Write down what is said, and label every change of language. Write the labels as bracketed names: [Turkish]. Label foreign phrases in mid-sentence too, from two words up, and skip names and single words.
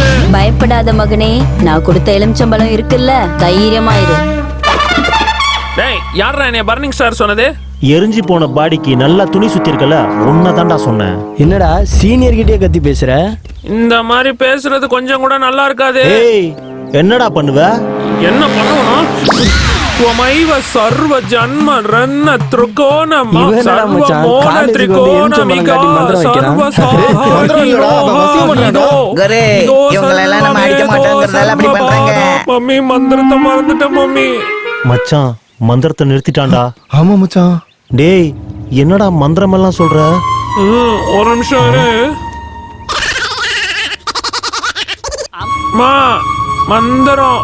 [Tamil] பயப்படாத மகனே, நான் கொடுத்த எலுமிச்சம்பழம் இருக்குல்ல, தைரியமா இரு. டேய், யாரா என்னைய பர்னிங் ஸ்டார் சொன்னது? எரிஞ்சு போன பாடிக்கு நல்லா துணி சுத்தி இருக்கல உன்னை தான்டா சொன்னேன். என்னடா சீனியர் கிட்டே கத்தி பேசுற? இந்த மாதிரி பேசுறது கொஞ்சம் கூட நல்லா இருக்காது. ஏய் என்னடா பண்ணுவ? என்ன பண்ணுவணும்? [Sanskrit] त्वमैव सर्व जन्म रन्न त्रिकोणम सर्व मोन त्रिकोणमिका सर्व [Tamil] குரு இவங்களை எல்லாம் நம்ம அடிக்க மாட்டோங்கிறதால அப்படி பண்றாங்க. மம்மி மந்திரத்தை மறந்துட்டேன் மம்மி. மச்சான் மந்திரத்தை நிறுத்திட்டான்டா. ஆமா மச்சான். டேய் என்னடா மந்திரம் எல்லாம் சொல்ற? ஒரு நிமிஷம் இரு. மா மந்திரம்.